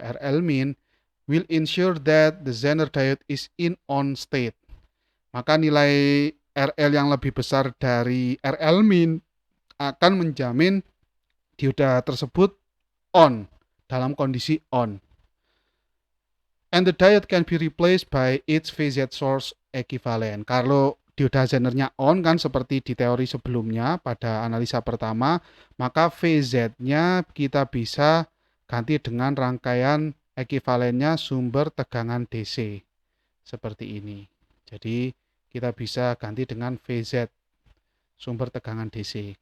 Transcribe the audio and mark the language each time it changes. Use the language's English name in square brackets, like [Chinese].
[English] RL min will ensure that the Zener diode is in on state. [Indonesian] Maka nilai RL yang lebih besar dari RL min akan menjamin dioda tersebut on, dalam kondisi on. [English] And the diode can be replaced by its VZ source equivalent. [Indonesian] Kalau dioda Zenernya on kan seperti di teori sebelumnya pada analisa pertama, maka VZ-nya kita bisa ganti dengan rangkaian ekivalennya sumber tegangan DC seperti ini. Jadi kita bisa ganti dengan VZ sumber tegangan DC.